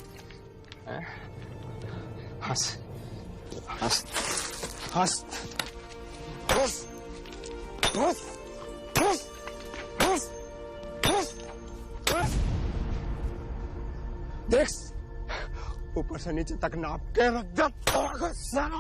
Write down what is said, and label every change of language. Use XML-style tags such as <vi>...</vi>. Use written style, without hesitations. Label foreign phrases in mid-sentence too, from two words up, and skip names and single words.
<hi>हंस हंस हंस हंस हंस हंस हंस हंस हंस। देख ऊपर से नीचे तक नाप के रख दे साला।</hi>